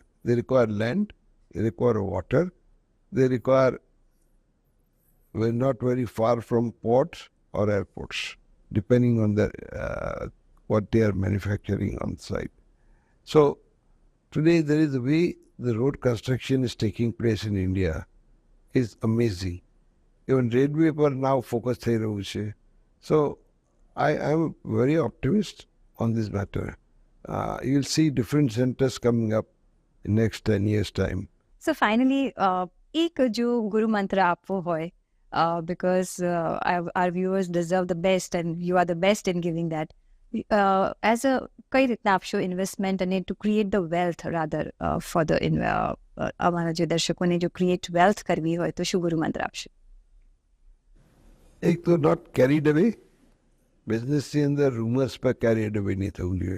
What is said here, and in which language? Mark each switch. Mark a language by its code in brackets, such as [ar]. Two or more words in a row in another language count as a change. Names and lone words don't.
[en] They require land, they require water, they require, we're not very far from ports or airports, depending on what they are manufacturing on site. So today there is a way the road construction is taking place in India is amazing. Even railway [gu] પર [en] now focus [gu] થઈ રહ્યું છે. [en] So I am very optimist on this matter. You'll see different centers coming up in next 10 years' time. So finally, [gu] એક જો ગુરુ મંત્ર આપવો હોય, [en] because our viewers deserve the best and you are the best in giving that. As a [gu] કઈ રીતના આપશો ઇન્વેસ્ટમેન્ટ અને [en] to create the wealth rather for the [gu] અમારા જે દર્શકોને જો [en] create wealth [gu] કરવી હોય તો શું ગુરુ મંત્ર આપશો? એક તો [en] not carried away. [gu] બિઝનેસની અંદર રૂમર્સ પર [en] carried away [gu] નહીં થવું જોઈએ.